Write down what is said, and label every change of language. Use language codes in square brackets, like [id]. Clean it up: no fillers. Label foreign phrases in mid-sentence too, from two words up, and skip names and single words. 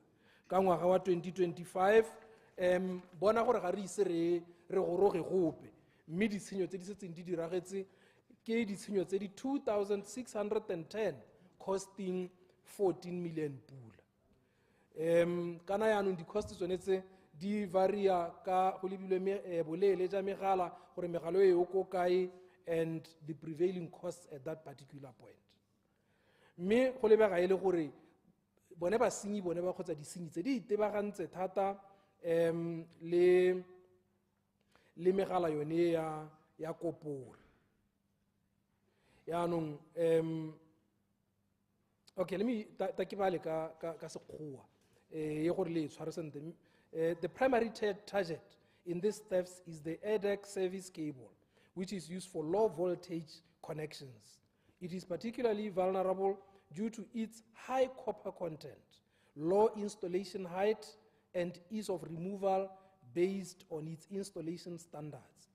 [tn] Ka ngwaga wa 2025 bona gore ga re ise re goroge gope, mme ditshenyo tse di setseng di diragetse ke ditshenyo tse di 2,610 [en] costing 14 million pula. [tn] Kana yaanong di-cost tsone tse di varia ka go lebilwe boleele ja megala gore megalo e ko kae [en] and the prevailing costs at that particular point. [tn] Mme go lebega e le gore bone basenyi bone ba kgotsa disenyi tse di itebagantse thata le megala yone ya koporo. Yaanong okay, [en] let me [tn] ta ke bale ka sekgowa ye gore le tshware sentle. [en] The primary target in these thefts is the ADEC service cable, which is used for low voltage connections. It is particularly vulnerable due to its high copper content, low installation height, and ease of removal based on its installation standards.